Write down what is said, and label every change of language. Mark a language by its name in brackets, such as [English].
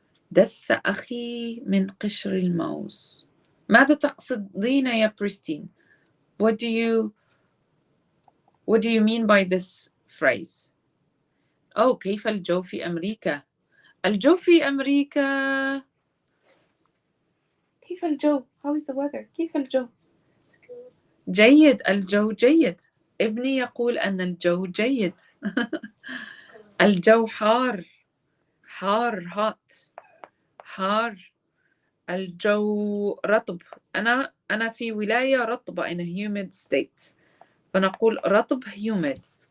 [Arabic] دس أخي من قشر الموز. ماذا تقصدين يا بريستين? [English] What do you mean by this phrase? [Arabic] Oh, كيف الجو في أمريكا؟ الجو في أمريكا. كيف الجو؟ [English] How is the weather? [Arabic] كيف الجو؟ جيد. الجو جيد. ابني يقول أن الجو جيد. الجو حار. حار hot. حار. الجو رطب. أنا في ولاية رطبة [English] in a humid state. [Arabic] فنقول رطب humid.